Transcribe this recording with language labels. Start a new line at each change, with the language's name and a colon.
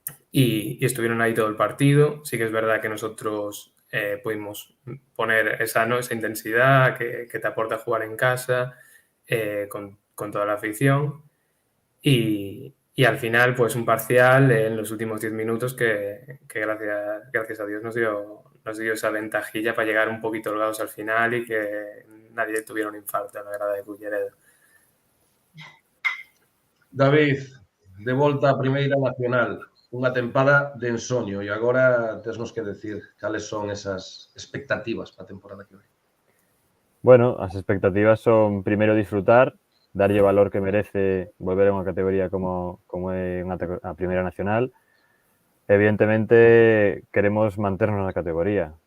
Spanish: Y estuvieron ahí todo el partido. Sí que es verdad que nosotros pudimos poner esa intensidad que te aporta jugar en casa con toda la afición y al final pues un parcial en los últimos 10 minutos que gracias a Dios nos dio esa ventajilla para llegar un poquito holgados al final y que nadie tuviera un infarto en la grada de Culleredo.
Galician: David, de volta a Primeira Nacional, unha tempada de ensoño e agora tesnos que decir cales son esas expectativas para a temporada que ven. Bueno, as expectativas son, primeiro, disfrutar, darlle o valor que merece volver a unha categoría como é a Primeira Nacional. Evidentemente, queremos manternos na categoría.